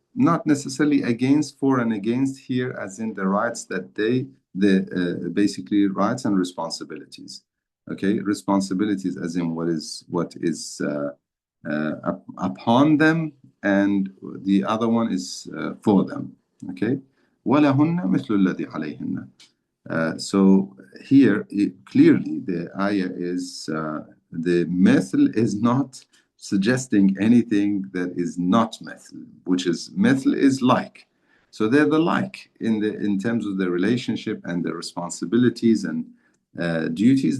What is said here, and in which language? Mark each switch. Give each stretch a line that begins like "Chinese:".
English: Not necessarily against, for and against here, as in the rights that basically rights and responsibilities. Okay, responsibilities as in what is upon them, and the other one is for them.
Arabic: Okay, وَلَهُنَّ مِثْلُ الَّذِي عَلَيْهِنَّ.
English: So here, clearly, the ayah is the mithl is not suggesting anything that is not mithl, which is mithl is like. So they're the like in terms of the relationship and the responsibilities and duties.